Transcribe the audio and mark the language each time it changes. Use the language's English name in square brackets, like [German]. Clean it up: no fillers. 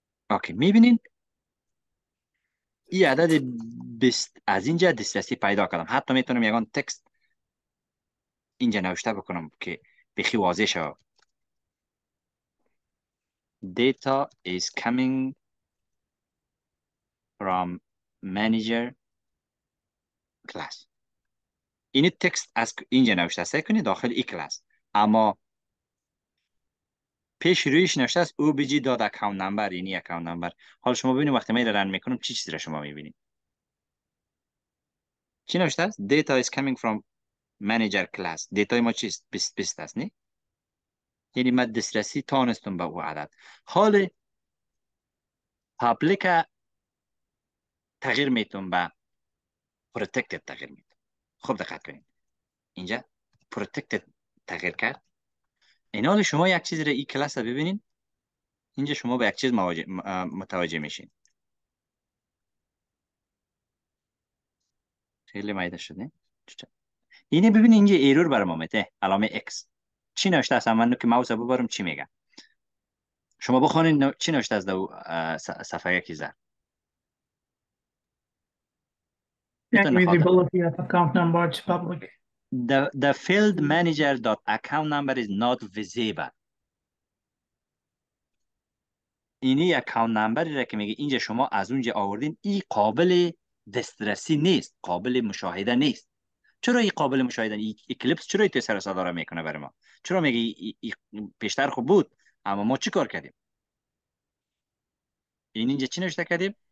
[Persian] اوکی میبینین این عدد 20 از اینجا دسترسی پیدا کردم. حتی میتونم یگان تکست اینجا نوشته بکنم که بخی واضح شد. [English] Data is coming from manager class. [Persian] این تکست از اینجا نوشته سعی کنید داخل این کلاس، اما پیش رویش نوشته است obj.accountNumber. اینی اکاونت نمبر. حالا شما ببینید وقتی من رن میکنم چی چیزی را شما میبینید. چی نوشته است؟ [English] Data is coming from manager class. [Persian] دیتای ما چیست؟ 20 است نه؟ یعنی من دسترسی تانستم به او عدد. حال پابلیک تغییر میتونم به پروتکتد تغییر میتونم. خب دقت کنید اینجا پروتکتد تغییر کرد. این حال شما یک چیز را این کلاس را ببینید. اینجا شما به یک چیز متوجه میشین. خیلی مایده شده. اینه ببین اینجا ایرور برام اومده، علامه X. چی نوشته است؟ من که ماوس ببرم چی میگه؟ شما بخونین چی نوشته است در صفحه کی زد؟ میتونه خاطر [English] Visibility of account number to public. The field manager dot account number is not visible. [Persian] اینی اکاونت نمبری را که میگه اینجا شما از اونجا آوردین، این قابل دسترسی نیست، قابل مشاهده نیست. چرا این قابل مشاهده؟ این اکلیپس چرا این سر صدا را میکنه برای ما؟ چرا میگه پیشتر خوب بود اما ما چی کار کردیم؟ اینجا چی نوشته کردیم؟